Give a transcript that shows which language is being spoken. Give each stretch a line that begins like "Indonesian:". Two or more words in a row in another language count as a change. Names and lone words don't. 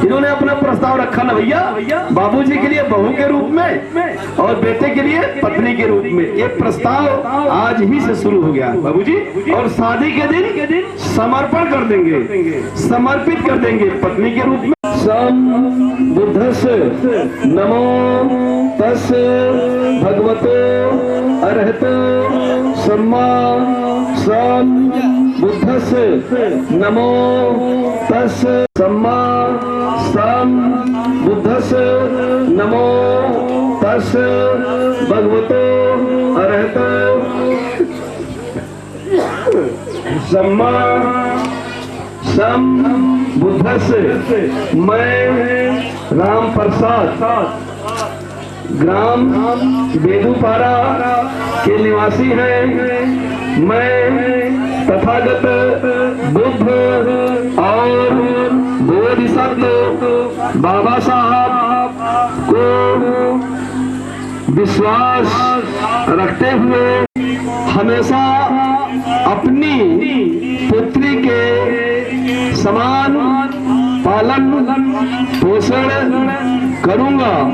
Hindi: इन्होंने अपना प्रस्ताव रखा ना भैया, बाबूजी के लिए बहू के रूप में और बेटे के लिए पत्नी के रूप में। ये प्रस्ताव आज ही से शुरू हो गया बाबूजी, और शादी के दिन समर्पण कर देंगे, समर्पित कर देंगे पत्नी के रूप में।
Pali: सम बुद्धस नमो तस् भगवतो अरहतो सम्मा सम बुद्धस नमो तस् सम्मा सम बुद्धस नमो तस् भगवतो अरहतो सम्मा सम बुद्धस।
Hindi: मैं राम प्रसाद ग्राम बेदूपारा के निवासी हैं। मैं तथागत बुद्ध और बोधिसत्व बाबा साहब को विश्वास रखते हुए हमेशा अपनी पुत्री के समान पालन पोषण करूंगा।